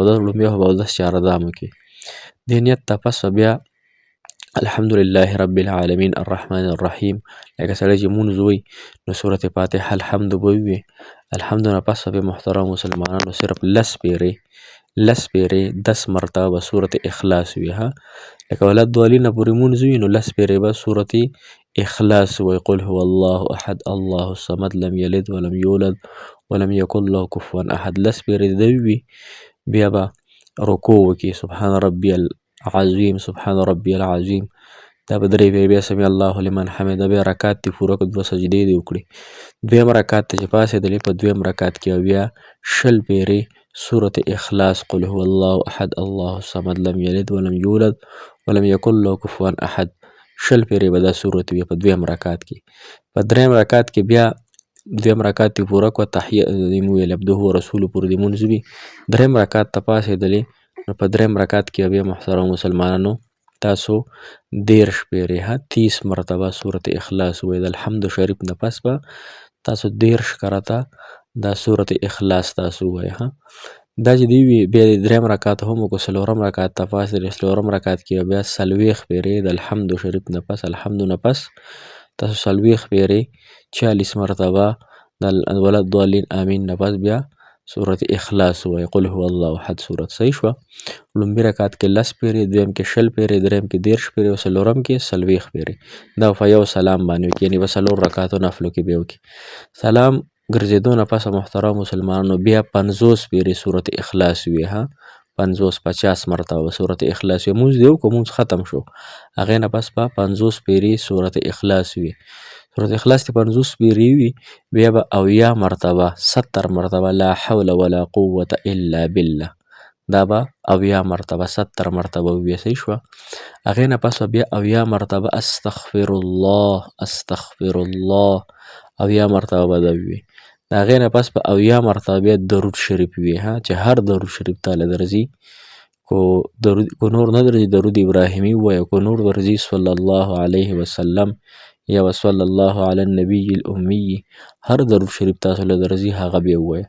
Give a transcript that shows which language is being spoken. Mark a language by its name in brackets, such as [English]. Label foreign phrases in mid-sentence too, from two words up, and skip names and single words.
[Pashto] اودس لومبیا خو به اودس چاره دامو کې دې نیت ته پس بیا [Arabic] الحمدلله رب العالمین الرحمن الرحیم [Pashto] لکه سړی چې مونځ وایي نو سورت فاتحه الحمد به ووایي. الحمد نه پس به محترم مسلمانانو صرف 10 پیرې 10 مرتبه به سورت اخلاص وي. ها لکه ولد والي نه پورې مونځ وي نو 10 پیرې به سورت اخلاص وایي، [Arabic] قل هو الله احد الله الصمد لم یلد ولم یولد ولم یکن له کفوا احد. [Pashto] 10 پیرې د وي، بیا به رکوع وکړي، [Arabic] سبحان ربي العظیم سبحان ربي العظیم، [Pashto] دا به 3 پیرې، بیا [Arabic] سمع الله لمن حمده، [Pashto] بیا رکعت دې پوره کړه، 2 سجدې دې وکړي. دویم رکعت ته چې پاڅېدلې په دویم رکعت کې بیا 20 پیرې سورت اخلاص، [Arabic] قل هو الله احد الله الصمد لم یلد ولم یولد ولم یکن له کفوا احد. [Pashto] 20 پیرې به دا سورت وي په دویم رکعت کې. په دریم رکعت کې بیا دویم رکعت دې پوره کړه، تحیه دې مو ویل [Arabic] عبده ورسوله [Pashto] پورې دې مونځ وي. دریم رکعت ته پاڅېدلې نو په دریم رکعت کې بیا محترم مسلمانانو تاسو 13 پیرې 30 مرتبه سورت اخلاص وایي. د الحمد شریف نه پس به تاسو 13 کرته دا سورة اخلاص تاسو ووایئ ها. دا چې دی وي بیا د دریم رکعت هم وکړو، څلورم رکعت ته پاڅېدل، څلورم رکعت کې بیا 40 پېرې د الحمد شریف نه پس الحمد نه پس تاسو 40 پېرې 40 مرتبه د [Arabic] ولا الضالین آمین [Pashto] نه پس بیا سورة اخلاص ووایئ، [Arabic] قل هو الله احد سورت. [Pashto] صحیح شوه. لومبي رکعت کې 10 پېرې، دویم کې 20 پېرې، دریم کې 30 پېرې او څلورم کې 40 پېرې. دا په یو سلام باندې وکړي، یعنې په څلور رکعتو نفلو کې بیا وکړي. سلام ګرځېدو نه پس محترم مسلمانانو بیا 50 پېرې سورة اخلاص وي ها، 50 مرتبه سورة اخلاص وي. مونځ دې وکړو، مونځ ختم شو، هغې نه پس به 50 پېرې سورة اخلاص وي. سورة اخلاص چې 50 پېرې وي بیا به 80 مرتبه 70 مرتبه [Arabic] لا حول ولا قوة الا بالله، [Pashto] دا به 80 مرتبه 70 مرتبه وي. صحیح شوه. هغې نه پس بیا 80 مرتبه [Arabic] استغفر الله استغفر الله [Pashto] 80 مرتبه به دا وي. د هغې نه پس په 80 مرتبه بیا درود شریف وي ها، چې هر درود شریف تاله درځي، کو نور نه درځي درود ابراهیمي ووایه، کو نور درځي [Arabic] صلی الله علیه وسلم [Pashto] یا [Arabic] صلی الله علی النبی الامی، [Pashto] هر درود شریف تاسو له درځي هغه بیا ووایه.